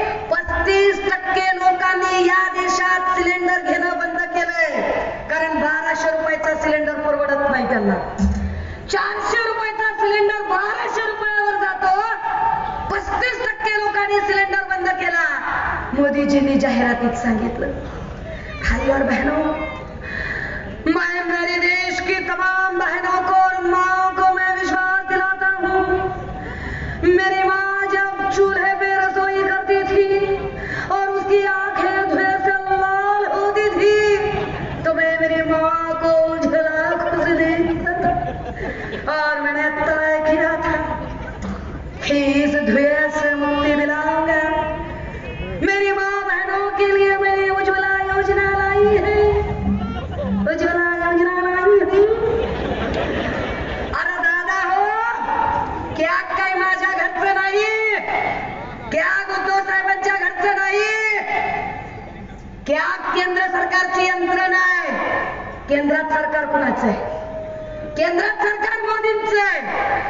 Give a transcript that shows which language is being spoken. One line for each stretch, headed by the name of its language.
Marathi: 35% लोकांनी या देशात सिलेंडर घेणं बंद केलंय. कारण 1200 रुपयाचा सिलेंडर परवडत नाही त्यांना. 400 रुपयाचा सिलेंडर 1200 रुपयावर जातो. 35% लोकांनी सिलेंडर बंद केला. मोदीजींनी जाहिरातीत सांगितलं
Hindi: भाई और बहनों, मैं मेरे देश की तमाम बहनों को और माओ को मैं विश्वास दिलाता हूँ, मेरी माँ जब चूल्हे पे रसोई करती थी और उसकी आंखें धुएं से लाल होती थी तो मैं मेरी माँ को उजला खुश देखता था और मैंने तय किया था कि इस धुएं से मुक्ति दिलाऊंगा। मेरी माँ बहनों के लिए मैंने उज्ज्वला योजना लाई है, उज्ज्वला योजना लाई है।
Marathi: अरे दादा हो, क्या काही माझ्या घरचं नाही, क्या उद्धव साहेबांच्या घरचं नाही, क्या केंद्र सरकारची यंत्रणा आहे? केंद्रात सरकार कुणाचं आहे? केंद्रात सरकार मोदींचं आहे.